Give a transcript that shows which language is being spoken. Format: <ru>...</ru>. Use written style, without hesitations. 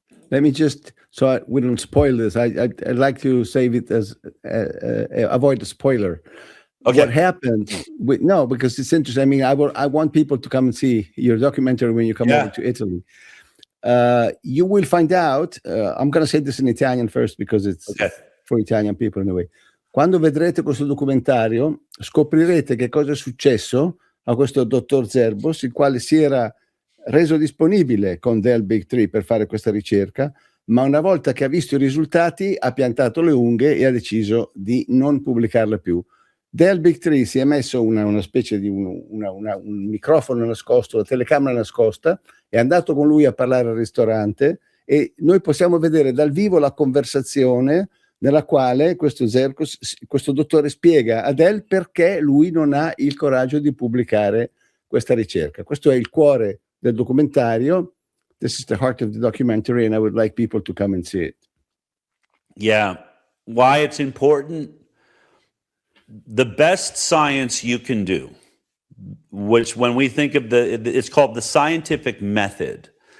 <en>Let me just, so we don't spoil this. I'd like to save it as, avoid the spoiler. Okay. What happened? No, because it's interesting. I mean, I want people to come and see your documentary when you come over to Italy. You will find out, I'm going to say this in Italian first because it's for Italian people in a way.</en> <it>Quando vedrete questo documentario, scoprirete che cosa è successo a questo dottor Zerbos, il quale si era reso disponibile con Del Bigtree per fare questa ricerca, ma una volta che ha visto i risultati ha piantato le unghie e ha deciso di non pubblicarla più. Del Bigtree si è messo una specie di un microfono nascosto, la telecamera nascosta, è andato con lui a parlare al ristorante e noi possiamo vedere dal vivo la conversazione nella quale questo dottore spiega a Del perché lui non ha il coraggio di pubblicare questa ricerca. Questo è il cuore del documentario.</it> <en>This is the heart of the documentary, and I would like people to come and see it. Yeah. Why it's important? The best science you can do, which when we think of it's called the scientific method.</en>